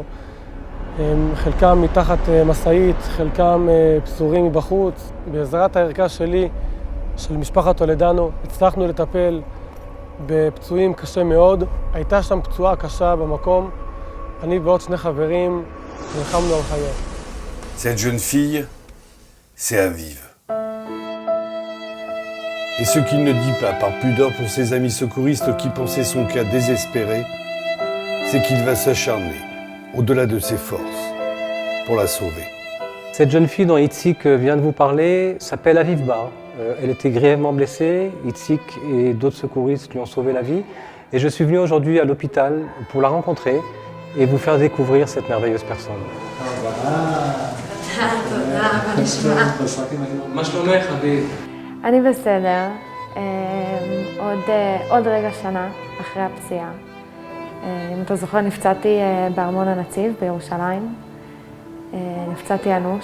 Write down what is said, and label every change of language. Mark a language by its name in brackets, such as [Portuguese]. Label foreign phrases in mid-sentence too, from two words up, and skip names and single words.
[Hebrew] חלקם מתחת משאית, חלקם פזורים מבחוץ. בעזרת הערכה שלי, של משפחת טולדנו, הצלחנו לטפל בפצועים קשה מאוד. הייתה שם פצועה קשה במקום. אני ועוד 2 חברים נלחמנו על חייה. [French] Cette jeune fille, c'est Aviv. Et ce qu'il ne dit pas par pudeur pour ses amis secouristes qui pensaient son cas désespéré, c'est qu'il va s'acharner, au-delà de ses forces, pour la sauver. Cette jeune fille dont Itzik vient de vous parler s'appelle Aviv Bar. Elle était grièvement blessée, Itzik et d'autres secouristes lui ont sauvé la vie. Et je suis venu aujourd'hui à l'hôpital pour la rencontrer et vous faire découvrir cette merveilleuse personne. [Hebrew] אני בסדר, עוד רגע שנה אחרי הפציעה. אם אתה זוכר, נפצעתי בארמון הנציב בירושלים. נפצעתי אנוש.